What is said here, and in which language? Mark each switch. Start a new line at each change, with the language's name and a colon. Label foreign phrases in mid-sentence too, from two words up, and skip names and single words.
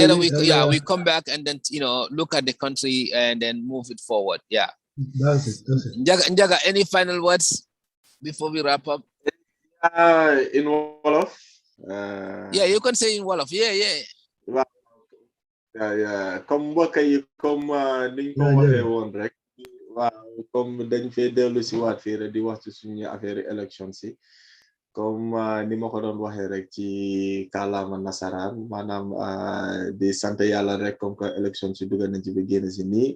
English: Together we come back and then look at the country and then move it forward. Yeah. That's it. Njaga, any final words before we wrap up? In Wolof. Yeah, you can say in Wolof. Yeah. Yeah.
Wolof: Comme mbokk yi comme niñ ko waxee woon rek. Waaw comme dañ fee dellu si waat fii rek di wax ci suñu affaire élection si. Comme ni ma ko doon waxee rek ci kàllaama nasaraan maanaam di sant yàlla rek
French: comme que
Wolof: élection si dugg nañ ci ba génn si nii.